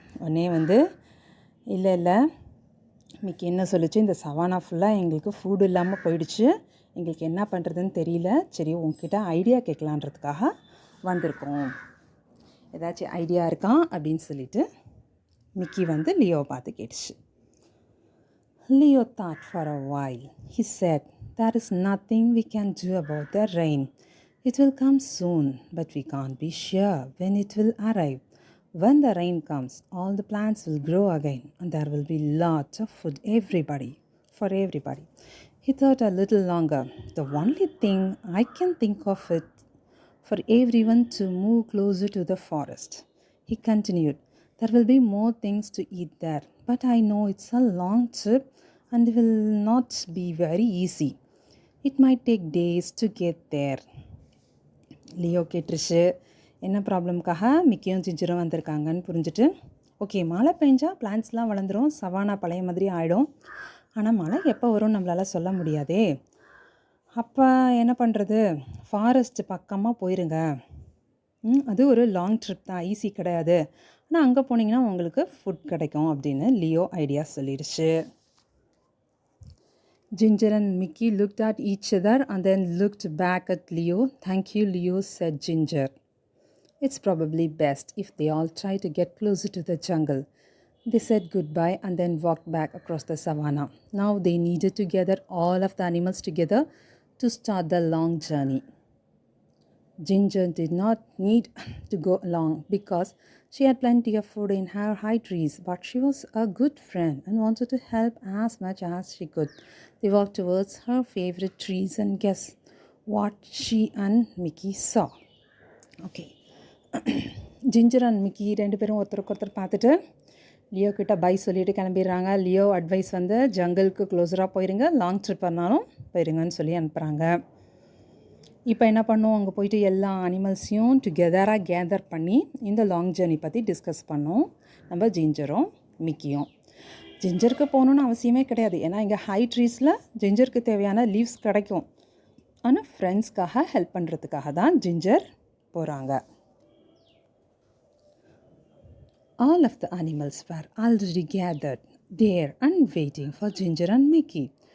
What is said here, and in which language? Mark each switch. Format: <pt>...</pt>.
<ta>உடனே வந்து இல்லை மிக்கி என்ன சொல்லிச்சு, இந்த சவானா ஃபுல்லாக எங்களுக்கு ஃபுட் இல்லாமல் போயிடுச்சு, எங்களுக்கு என்ன பண்ணுறதுன்னு தெரியல, சரி உங்ககிட்ட ஐடியா கேட்கலான்றதுக்காக வந்திருக்கோம், ஏதாச்சும் ஐடியா இருக்கா அப்படின்னு சொல்லிட்டு மிக்கி வந்து லியோவை பார்த்து கேட்டுச்சு.</ta> <en>Leo thought for a while. He said, There is nothing we can do about the rain. It will come soon, but we can't be sure when it will arrive. When the rain comes, all the plants will grow again, and there will be lots of food for everybody. He thought a little longer. The only thing I can think of it for everyone to move closer to the forest. He continued, There will be more things to eat there, but I know it's a long trip and will not be very easy. It might take days to get there.</en> <ta>Leo கேட்டுருச்சு, என்ன ப்ராப்ளம்காக மிக்கியும் ஜிஞ்சரும் வந்திருக்காங்கன்னு புரிஞ்சுட்டு, okay மழை பெஞ்சால் பிளான்ட்ஸ்லாம் வளர்ந்துடும், savannah பழைய மாதிரி ஆகிடும், ஆனால் மழை எப்போ வரும்னு நம்மளால் சொல்ல முடியாதே, அப்போ என்ன பண்ணுறது, ஃபாரஸ்ட் பக்கமாக போயிருங்க. அது ஒரு லாங் ட்ரிப் தான், ஈஸி கிடையாது. ஆனால் அங்கே போனீங்கன்னா உங்களுக்கு ஃபுட் கிடைக்கும் அப்படின்னு லியோ ஐடியா சொல்லிடுச்சு.</ta> <en>Ginger and Mickey looked at each other and then looked back at Leo. "Thank you, Leo," said Ginger. "It's probably best if they all try to get closer to the jungle." They said goodbye and then walked back across the savannah. Now they needed to gather all of the animals together to start the long journey. Ginger did not need to go along because she had plenty of food in her high trees, but she was a good friend and wanted to help as much as she could. They walked towards her favorite trees and guess what she and Mickey saw. Okay.</en> <ta>Ginger and Mickey 2 பேரும் ஒருத்தருக்கு ஒருத்தர் பார்த்துட்டு Leo கிட்ட by சொல்லிட்டு கிளம்பிடுறாங்க. Leo advice வந்து ஜங்கிளுக்கு க்ளோஸராக போயிருங்க, long trip பண்ணாலும் போயிருங்கன்னு சொல்லி அனுப்புகிறாங்க. இப்போ என்ன பண்ணோம், அங்கே போயிட்டு எல்லா அனிமல்ஸையும் டுகெதராக கேதர் பண்ணி இந்த லாங் ஜேர்னி பற்றி டிஸ்கஸ் பண்ணோம் நம்ம ஜிஞ்சரும் மிக்கியும். ஜிஞ்சருக்கு போகணுன்னு அவசியமே கிடையாது, ஏன்னா இங்கே ஹை ட்ரீஸில் ஜிஞ்சருக்கு தேவையான லீவ்ஸ் கிடைக்கும். ஆனால் ஃப்ரெண்ட்ஸ்க்காக ஹெல்ப் பண்ணுறதுக்காக தான் ஜிஞ்சர் போகிறாங்க.</ta> <en>All of the animals were already gathered there and waiting for Ginger and Mickey.</en>